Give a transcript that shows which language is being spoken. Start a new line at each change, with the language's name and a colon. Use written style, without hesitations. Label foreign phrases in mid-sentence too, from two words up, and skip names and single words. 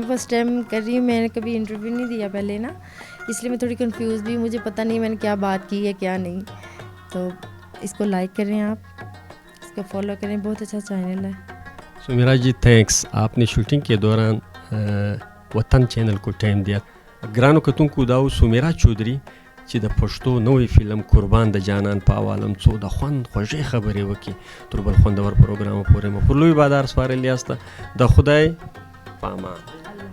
English: first time
Urdu: کر رہی ہوں، میں نے کبھی انٹرویو نہیں دیا پہلے نا، اس لیے میں تھوڑی کنفیوز بھی، مجھے پتا نہیں میں نے کیا بات کی ہے کیا نہیں. تو اس کو لائک کریں، آپ اس کو فالو کریں، بہت اچھا چینل ہے. سمیرا جی تھینکس، آپ نے شوٹنگ کے دوران وطن چینل کو ٹائم دیا.
Pashto: ګرانو کتونکو داو سمیره چودري چې د پښتو نوې فلم قربان د جانان په حوالم څو د خوند خوږې خبرې وکړي تر بل خوندور پروګرام پورې مو پر لوی بادار سپارل یاسته د خدای په امان.